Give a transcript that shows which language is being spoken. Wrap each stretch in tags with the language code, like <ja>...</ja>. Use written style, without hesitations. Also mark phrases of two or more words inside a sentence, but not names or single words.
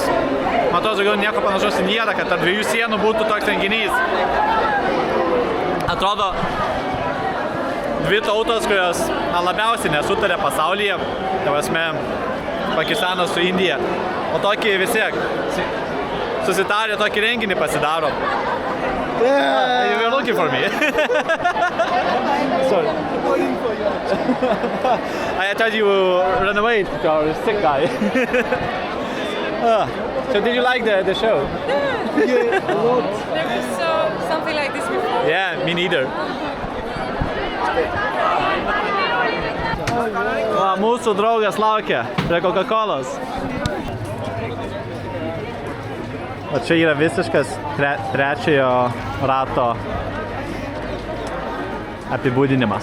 <lt>Matau, daugiau nieko panašaus nėra, kad tarp dviejų sienų būtų toks renginys. Atrodo, dvi tautos, kurios labiausiai nesutarė pasaulyje, tai prasme, Pakistanas su Indija. O tokį vis tiek susitarė, tokį renginį pasidaro.</lt> <en>You were looking for me. Sorry. I thought you ran away to our sick guy. So did you like the show? Yeah, a lot. Never saw something like this before. Yeah, me neither.</en> <lt>Va, mūsų draugas laukia prie Coca-Colos. O čia yra visiškas trečiojo rato apibūdinimas.</lt>